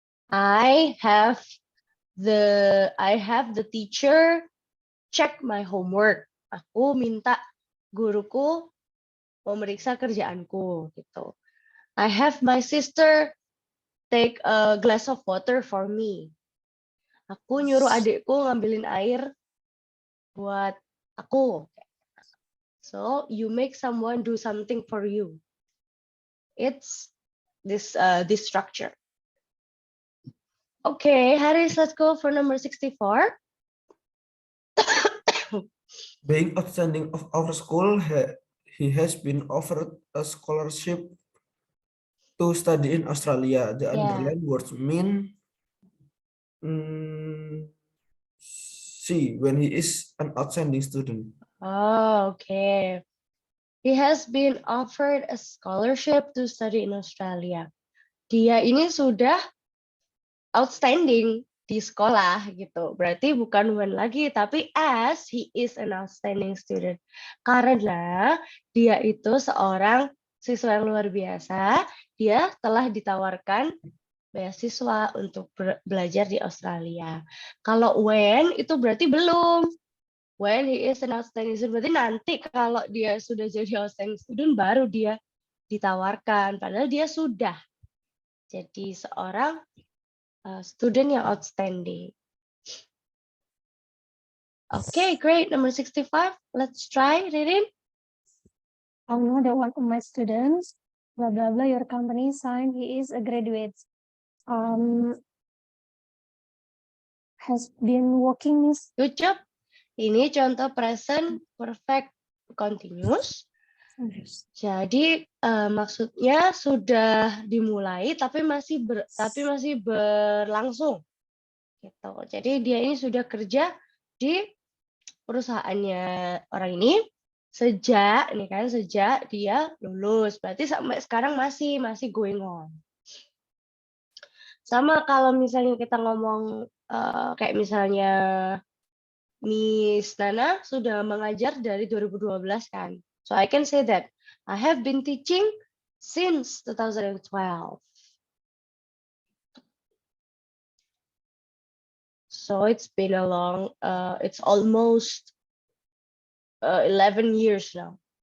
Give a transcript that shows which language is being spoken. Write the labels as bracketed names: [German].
[English] I have the teacher check my homework. [Indonesian] Aku minta guruku memeriksa kerjaanku gitu. [English] I have my sister take a glass of water for me. [Indonesian] Aku nyuruh adikku ngambilin air buat aku. [English] So you make someone do something for you. It's this structure. Okay, Haris, let's go for number 64. Being outstanding of our school, he has been offered a scholarship to study in Australia. The underlined words mean when he is an outstanding student. Oh, okay. He has been offered a scholarship to study in Australia. [Indonesian] Dia ini sudah outstanding di sekolah gitu. Berarti bukan [English] when [Indonesian] lagi, tapi [English] as he is an outstanding student. [Indonesian] Karena dia itu seorang siswa yang luar biasa, dia telah ditawarkan beasiswa untuk belajar di Australia. Kalau when itu berarti belum. [English] When he is an outstanding student, [Indonesian] berarti nanti kalau dia sudah jadi outstanding student baru dia ditawarkan. Padahal dia sudah jadi seorang student yang outstanding. [English] Okay, great. Number 65. Let's try, Ririn. I know that one of my students, blah, blah, blah, your company signed, he is a graduate. Has been working. Good job. [Indonesian] Ini contoh present perfect continuous. Jadi maksudnya sudah dimulai tapi masih berlangsung. Gitu. Jadi dia ini sudah kerja di perusahaannya orang ini sejak dia lulus. Berarti sampai sekarang masih [English] going on. [Indonesian] Sama kalau misalnya kita ngomong kayak misalnya Miss Nana sudah mengajar dari 2012 kan. [English] So I can say that I have been teaching since 2012. So it's been a long, it's almost 11 years now.